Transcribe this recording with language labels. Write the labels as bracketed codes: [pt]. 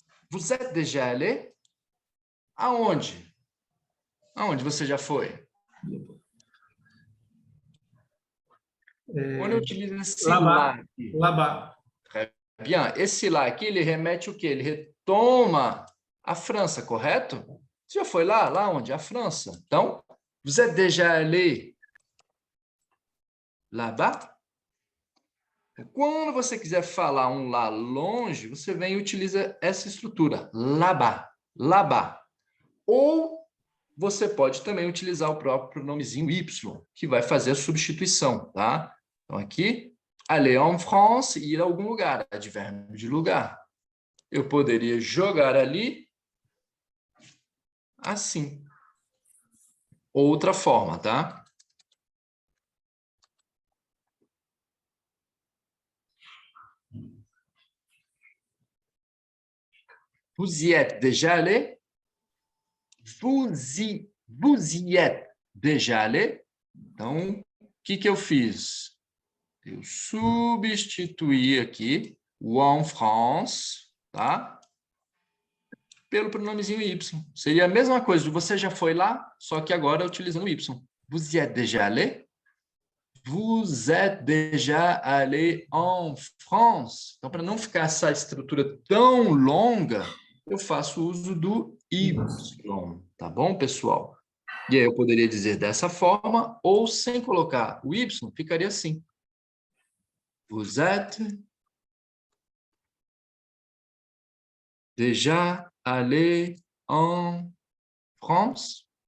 [fr] Vous êtes déjà allé? Aonde? [pt] Aonde você já foi? Quando eu utilizo esse lá aqui. [fr] Là-bas. [pt] Bien, esse lá aqui, ele remete o quê? Ele retoma a França, correto? Você já foi lá? Lá onde? A França. [fr] Então, vous êtes déjà allé là-bas? [pt] Quando você quiser falar um lá longe, você vem e utiliza essa estrutura, là-bas, là-bas. Ou você pode também utilizar o próprio pronomezinho Y, que vai fazer a substituição, tá? Então, aqui, [fr] aller en France, [pt] ir a algum lugar, advérbio de lugar. Eu poderia jogar ali assim. Outra forma, tá? [fr] Vous y êtes déjà allé? Vous y êtes déjà allé? [pt] Então, o que eu fiz? Eu substituí aqui o en France, tá? Pelo pronomezinho Y. Seria a mesma coisa, você já foi lá, só que agora utilizando o Y. [fr] Vous y êtes déjà allé? Vous êtes déjà allé en France? [pt] Então, para não ficar essa estrutura tão longa, eu faço uso do Y, tá bom, pessoal? E aí eu poderia dizer dessa forma, ou sem colocar o Y, ficaria assim. [fr] Vous êtes déjà allé en France?